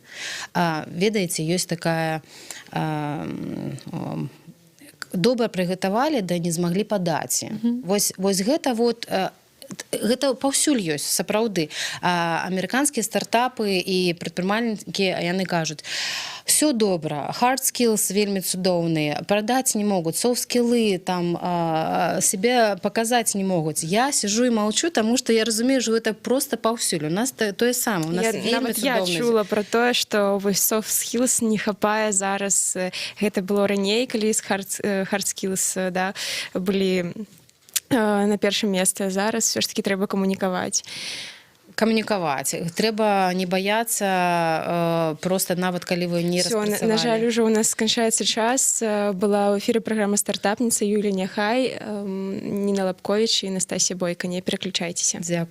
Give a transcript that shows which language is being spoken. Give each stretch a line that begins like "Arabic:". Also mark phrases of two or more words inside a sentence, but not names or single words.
Belarusian: Ведаеце, ёсць такая добра прыгатавалі, да не змаглі падаць. Вось гэта вот гэта паўсюль ёсць, сапраўды. Амерыканскія стартапы і прадпрымальнікі, яны кажуць, все добра,
English: hard skills
Belarusian: вельмі цудоўныя, прадаць не могуць,
English: soft skillы
Belarusian: там себе паказаць не могуць. Я сижу і молчу, таму што я разумею, што гэта просто паўсюль. У нас тое самае. У нас вельмі цудоўна. Я чула про тое, што вось
English: soft skills
Belarusian: не хапае зараз. Гэта было раней, калі
English: hard skills
Belarusian: былі на першым месцы, а зараз
Russian: все ж таки
Belarusian: трэба камунікаваць. камунікаваць. Трэба не баяцца просто нават калі вы не Всё, распрацавалі. на жаль, уже у нас сканчаецца час. Была ў эфіры праграма «Стартапніца» Юлія Няхай, Ніна Лапковіч і Настасія Бойка.